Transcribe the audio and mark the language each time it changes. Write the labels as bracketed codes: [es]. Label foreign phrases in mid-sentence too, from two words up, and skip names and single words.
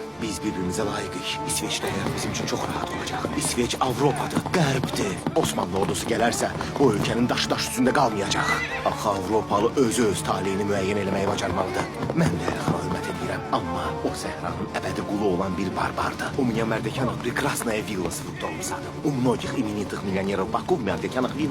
[az] Biz bir-birimizə layiqik. İsveçdə həyat bizim üçün çox rahat olacaq. İsveç Avropadır, qərbdir. Osmanlı ordusu gələrsə, bu ölkənin daşı-daş üstündə qalmayacaq. Axı Avropalı özü öz taleyini müəyyən eləməyi bacarmalıdır. Mən də Əlixana hörmət edirəm. Amma o səhranın əbədi qulu olan bir barbardır. [ru] У меня в Мэрдекянах прекрасная вилла с фруктовым садом. У многих именитых миллионеров Баку в Мэрдекянах вилла.